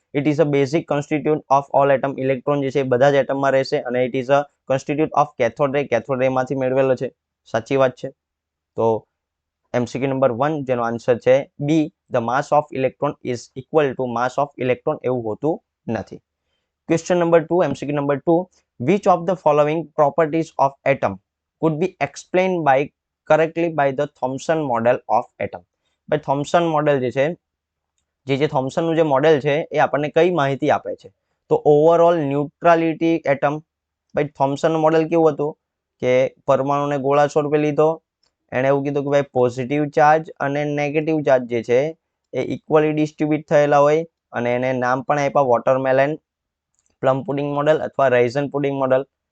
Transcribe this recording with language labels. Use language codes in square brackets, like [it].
[en] It is a basic constitute of all atom. [gu] Electron જે છે એ બધા જ એટમમાં રહેશે અને [en] It is a constitute of cathode ray. [gu] કેથોડ રે માંથી મેળવેલો છે. સાચી વાત છે. તો એમસીક્યુ નંબર 1 જેનો આન્સર છે બી [en] the mass of electron [gu] is equal to mass of electron એવું હોતું નથી. [en] Question number 2 MCQ number 2 which of the following properties of atom could be explained by correctly by the Thomson model of atom. [gu] ભાઈ Thomson model જે છે જે થોમ્સનનું જે model છે એ આપણને કઈ માહિતી આપે છે તો ઓવરઓલ ન્યુટ્રાલિટી એટમ. ભાઈ થોમ્સનનું મોડેલ કેવું હતું કે પરમાણુને ગોળા સ્વરૂપે લીધો, એણે એવું કીધું કે ભાઈ પોઝિટિવ ચાર્જ અને નેગેટિવ ચાર્જ જે છે એ ઇક્વલી ડિસ્ટ્રીબ્યુટ થયેલા હોય અને એને નામ પણ આપ્યા વોટરમેલન, પ્લમ પુડિંગ મોડેલ અથવા રાઇઝન પુડિંગ મોડેલ.